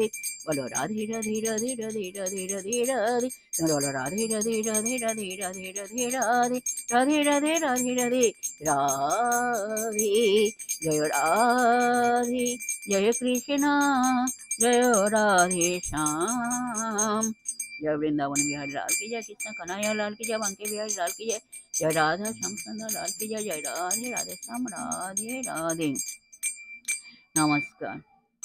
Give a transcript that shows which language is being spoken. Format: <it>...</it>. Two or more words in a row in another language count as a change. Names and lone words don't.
<bn>বলো রাধে রাধে রাধে রাধে রাধে রাধে রাধে বলো রাধে রাধে রাধে রাধে রাধে রাধে রাধে রাধে রাধে রাধে রাধে রাধে। জয় রাধে জয় কৃষ্ণ জয় রাধে শ্যাম।</bn> <hi>जय वृंदावन बिहारी लाल की जय, कृष्ण कन्हैया लाल की जय, बंके बिहारी लाल की जय, जय राधा श्याम सुंदर लाल की जय, जय राधे राधे श्याम राधे राधे। नमस्कार।</hi>